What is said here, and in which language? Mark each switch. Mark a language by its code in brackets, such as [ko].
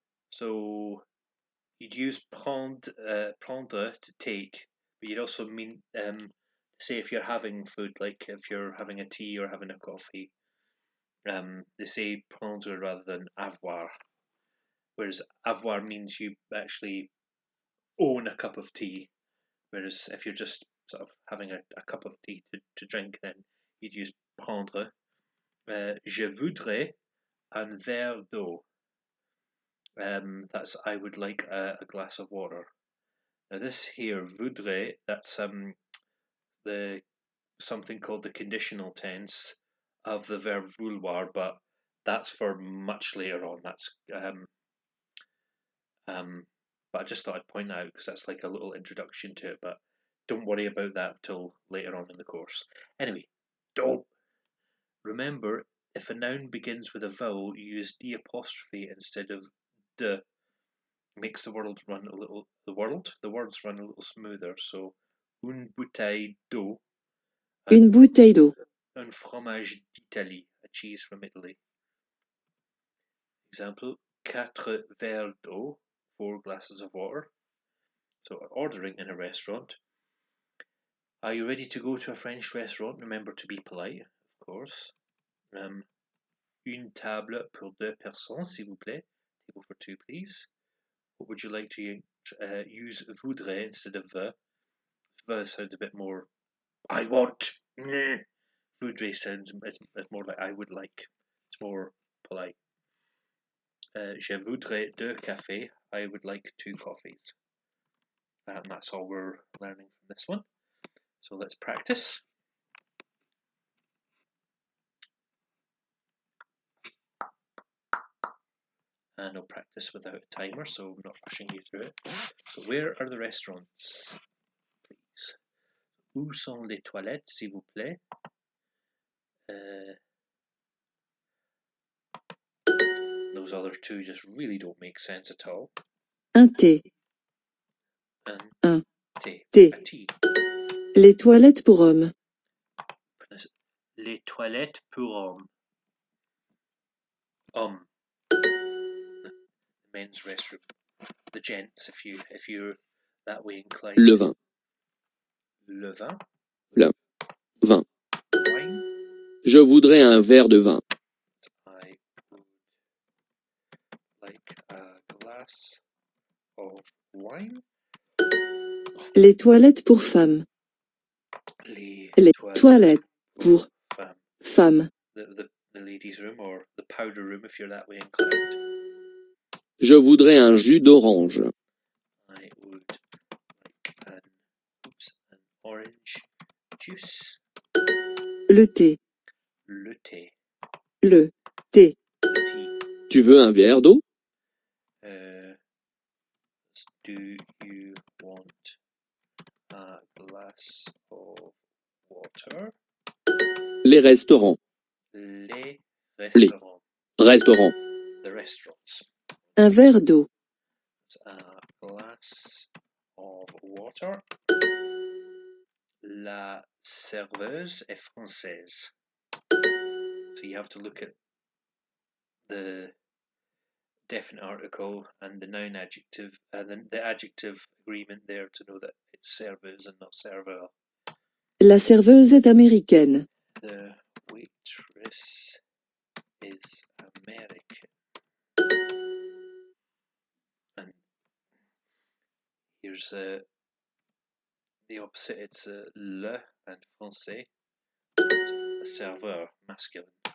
[en] So you'd use prendre to take, but you'd also mean say if you're having food, like if you're having a tea or having a coffee. They say prendre rather than avoir, whereas avoir means you actually own a cup of tea, whereas if you're just sort of having a cup of tea to drink, then you'd use prendre. [fr] Je voudrais un verre d'eau. [en] That's I would like a glass of water. Now this here, voudrais, that's the something called the conditional tense of the verb vouloir, but that's for much later on. That's but I just thought I'd point out because that's like a little introduction to it. But don't worry about that till later on in the course. Anyway, do. Remember, if a noun begins with a vowel, you use d apostrophe instead of de. Makes the world run a little. The words run a little smoother. [fr] So, une bouteille d'eau. Une bouteille d'eau. Un fromage d'Italie, [en] a cheese from Italy. Example: 4 [fr] verres d'eau, [en] 4 glasses of water. So, ordering in a restaurant. Are you ready to go to a French restaurant? Remember to be polite, of course. [fr] Une table pour 2 personnes, s'il vous plaît. [en] Table for 2, please. What would you like to use voudrais instead of the? The sounds a bit more, I want. Voudrais sounds it's more like I would like. It's more polite. [fr] Je voudrais 2 cafés. [en] I would like 2 coffees. And that's all we're learning from this one. So let's practice. And I'll practice without a timer, so I'm not rushing you through it. So where are the restaurants, please? [fr] Où sont les toilettes, s'il vous plaît? [en] Those other two just really don't make sense at all. [fr] Un thé. Un thé. [en] A tea. [fr] Les toilettes pour hommes. Les toilettes pour hommes. [en] The men's restroom. The gents, if you're that way inclined. [fr] Le vin. Le vin. Le vin. [en] Wine. [fr] Je voudrais un verre de vin. [en] I would like a glass of wine. [fr] Les toilettes pour femmes. Les toilettes pour femmes. [en] The ladies' room or the powder room if you're that way inclined. [fr] Je voudrais un jus d'orange. [en] I would like an orange juice. [fr] Le thé. Le thé. Le thé. [en] Tea. [fr] Tu veux un verre d'eau? [en] Do you want a glass of water? [fr] Les restaurants. Les restaurants. [en] Restaurants. The restaurants. [fr] Un verre d'eau. [en] A glass of water. [fr] La serveuse est française. [en] So you have to look at the definite article and the noun adjective and the adjective agreement there to know that it's serveuse and not serveur. [fr] La serveuse est américaine. [en] The waitress is American. And here's the opposite. It's le and français. A serveur, masculine.